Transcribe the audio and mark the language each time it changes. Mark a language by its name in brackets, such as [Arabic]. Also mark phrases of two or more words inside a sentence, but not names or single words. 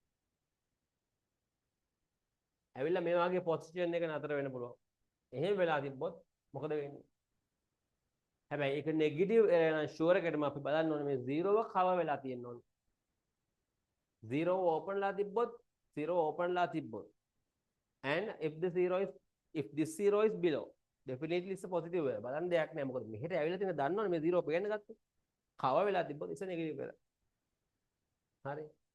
[Sinhala] ඇවිල්ලා මේ වගේ පොසිෂන් එක නතර වෙන්න පුළුවන්. එහෙම වෙලා තිබ්බොත් මොකද වෙන්නේ? හැබැයි ඒක නෙගටිව් නම් ෂුවර් එකටම අපි බලන්න ඕනේ මේ 0ව කවර් වෙලා තියෙන්න ඕනේ. 0 open ලා තිබ්බොත් 0 open ලා තිබ්බොත් [English] and if this 0 is below, definitely it's a positive error. [Sinhala] බලන්න දෙයක් නෑ. මොකද මෙහෙට ඇවිල්ලා තියෙන දන්නවනේ මේ 0 පේන්න ගත්තොත් කවර් වෙලා තිබ්බොත් [English] it's a negative error. [Sinhala] හරි.